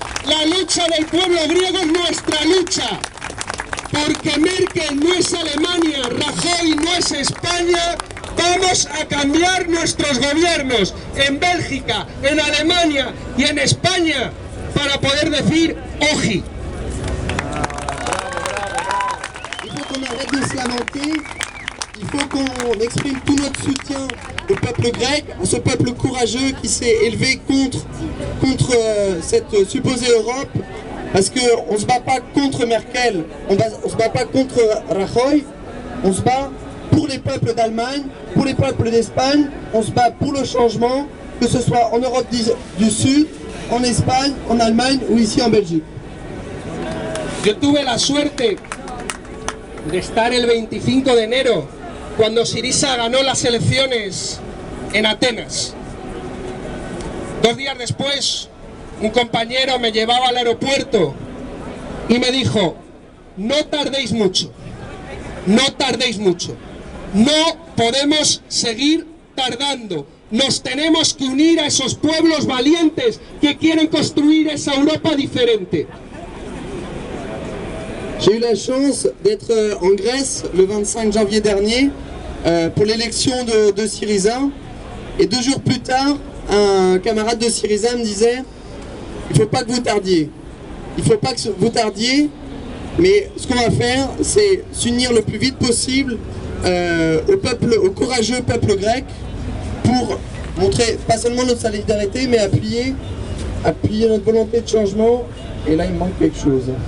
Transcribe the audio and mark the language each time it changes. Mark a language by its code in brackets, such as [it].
[es] La lucha del pueblo griego es nuestra lucha. Porque Merkel no es Alemania, Rajoy no es España. Vamos a cambiar nuestros gobiernos en Bélgica, en Alemania y en España para poder decir oji. [fr] Il faut qu'on arrête de se lamenter, il faut qu'on exprime tout notre soutien au peuple grec, à ce peuple courageux qui s'est élevé contre cette supposée Europe, parce qu'on ne se bat pas contre Merkel, on ne se bat pas contre Rajoy, on se bat pour les peuples d'Allemagne, pour les peuples d'Espagne, on se bat pour le changement, que ce soit en Europe du Sud, en Espagne, en Allemagne ou ici en Belgique. [es] Yo tuve la suerte de estar el 25 de enero cuando Syriza ganó las elecciones en Atenas. 2 días después, un compañero me llevaba al aeropuerto y me dijo: no tardéis mucho, no tardéis mucho, no podemos seguir tardando, nos tenemos que unir a esos pueblos valientes que quieren construir esa Europa diferente. [fr] J'ai eu la chance d'être en Grèce le 25 janvier dernier pour l'élection de Syriza, et 2 jours plus tard, un camarade de Syriza me disait: il ne faut pas que vous tardiez, il ne faut pas que vous tardiez, mais ce qu'on va faire, c'est s'unir le plus vite possible au courageux peuple grec pour montrer pas seulement notre solidarité, mais appuyer notre volonté de changement. Et là, il me manque quelque chose.